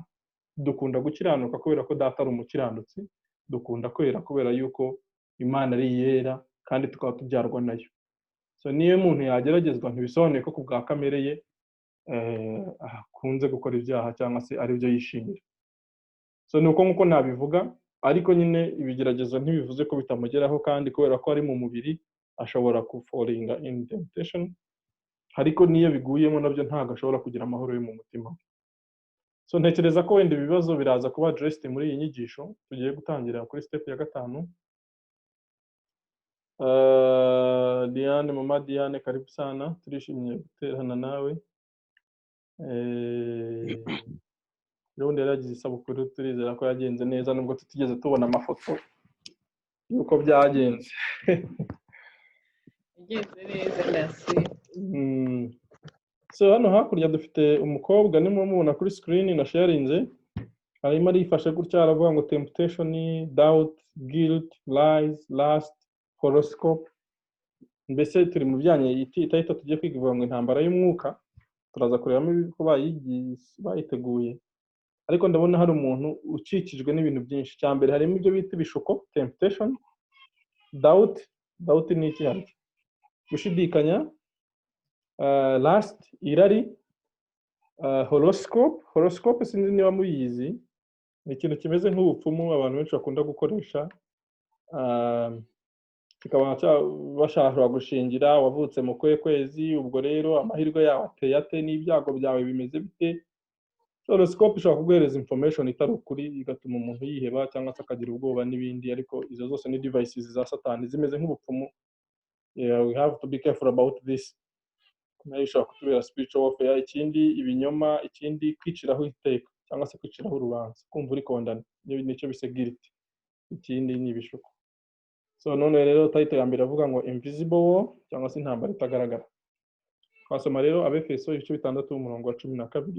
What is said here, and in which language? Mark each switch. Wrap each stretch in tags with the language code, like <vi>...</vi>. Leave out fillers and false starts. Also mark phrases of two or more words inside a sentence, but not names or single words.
<rw>Dukunda gukiranuka kubera ko data ari umukiranutsi, dukunda kwera kubera yuko Imana ari yera kandi tukaba tubyarwa nayo. So niyo umuntu yageragezwa ntibisobanuye ko ku bwa kamere ye akunze gukora ibyaha cyangwa se ari byo yishimira. So nuko nkuko nabivuga, ariko nyine ibigeragezo ntibivuze ko bitamugeraho, kandi kubera ko ari mu mubiri ashobora</rw> <en>falling in temptation,</en> <rw>ariko niyo biguyemo nabyo ntabwo ashobora kugira amahoro yo mu mutima. So ntekereza ko wenda ibibazo biraza kuba addressed muri iyi nyigisho tugiye gutangira kuri step ya 5. Diane, mama Diane,</rw> <sw>karibu sana,</sw> <rw>turishimye guterana nawe. Rundi yaragize isabukuru, turizera ko yagenze neza nubwo tutigeze tubona amafoto yuko byagenze. Yagenze neza ndasi. So hano hakurya dufite umukobwa nimwe mubona kuri screen na sharinze, arimo arifashe gutya aravuga ngo</rw> <en>temptation, doubt, guilt, lies, lust, horoscope.</en> <rw>Mbese turi mu byanye itahita tugiye kwiga ivuga ngo intambara y'umwuka, turaza kurebamo ko bayiteguye. Ariko ndabona hari umuntu ukikijwe n'ibintu byinshi. Cyambere harimo ibyo bita ibishuko,</rw> <en>temptation, doubt</en> <rw>ni iki hano? Gushidikanya, lust, irari, horoscope sinzi niba muyizi, ni ikintu kimeze nk'ubupfumu abantu benshi bakunda gukoresha, kikaba bashaka gushingira wavutse mu kwezi, ubwo rero amahirwe yawe ateye ate n'ibyago byawe bimeze bite. Horoscope ishobora kuguhereza information itari ukuri, igatuma umuntu yiheba cyangwa se akagira ubwoba n'ibindi, ariko izo zose ni devices za Satani zimeze nk'ubupfumu.</rw> <en>We have to be careful about this.</en> <rw>Nayo ishobora kutubera</rw> <en>spiritual warfare.</en> <rw>Ikindi ibinyoma, ikindi kwiciraho iteka cyangwa se kwiciraho urubanza, kumva uri kondana, nicyo bise guilt. Ikindi ni ibishuko. So none rero title ya mbere avuga ngo</rw> <en>invisible war</en> <rw>cyangwa se intambara itagaragara. Twasoma rero Abefeso ibice 6 umurongo wa 12.</rw>